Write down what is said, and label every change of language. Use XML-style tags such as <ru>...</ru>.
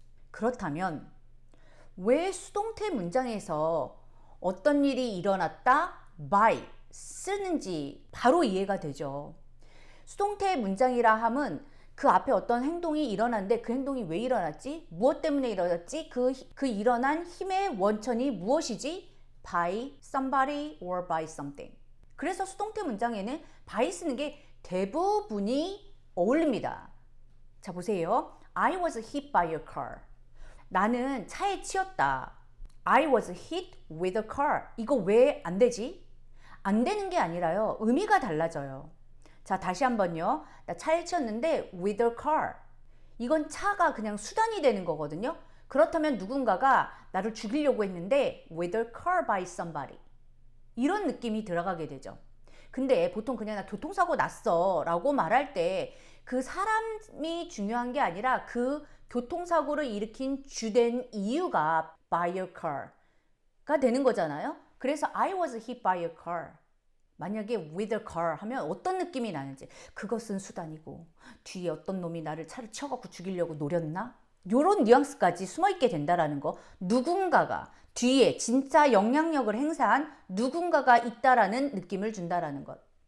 <ko>그렇다면 왜 수동태 문장에서 어떤 일이 일어났다 by 쓰는지 바로 이해가 되죠. 수동태 문장이라 함은 그 앞에 어떤 행동이 일어났는데 그 행동이 왜 일어났지? 무엇 때문에 일어났지? 그 일어난 힘의 원천이 무엇이지?</ko> <en>by somebody or by something.</en> <ko>그래서 수동태 문장에는 by 쓰는 게 대부분이 어울립니다.</ko> <en>자, 보세요. I was hit by a car.</en> <ko>나는 차에 치였다.</ko> <en>I was hit with a car.</en> <ko>이거 왜 안 되지? 안 되는 게 아니라요. 의미가 달라져요. 자, 다시 한번요. 나 차에 치였는데</ko> <en>with a car.</en> <ko>이건 차가 그냥 수단이 되는 거거든요. 그렇다면 누군가가 나를 죽이려고 했는데</ko> <en>with a car by somebody.</en> <ko>이런 느낌이 들어가게 되죠. 근데 보통 그냥 나 교통사고 났어 라고 말할 때 그 사람이 중요한 게 아니라 그 교통사고를 일으킨 주된 이유가</ko> <en>by a car</en> <ko>가 되는 거잖아요.</ko> <en>그래서 I was hit by a car.</en> <ko>만약에</ko> <en>with a car</en> <ko>하면 어떤 느낌이 나는지, 그것은 수단이고 뒤에 어떤 놈이 나를 차를 쳐갖고 죽이려고 노렸나? 요런 뉘앙스까지 숨어있게 된다라는 거. 누군가가 뒤에 진짜 영향력을 행사한 누군가가 있다라는 느낌을 준다라는 것.</ko>